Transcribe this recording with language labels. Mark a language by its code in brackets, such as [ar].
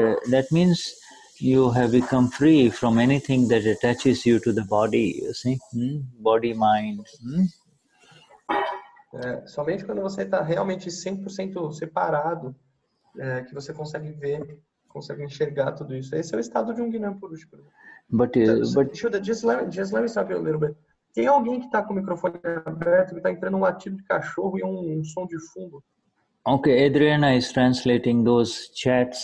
[en] That means you have become free from anything that attaches you to the body, you see. Body, mind. [pt] Somente quando você está realmente 100% separado que você consegue ver, consegue enxergar tudo isso. Esse é o estado de um Gnani Purush. [en] Shuddha, just let me stop you a little bit. [pt] Tem alguém que está com o microfone aberto, que está entrando um latido de cachorro e um som de fundo? [en] Okay, Adriana is translating those chats.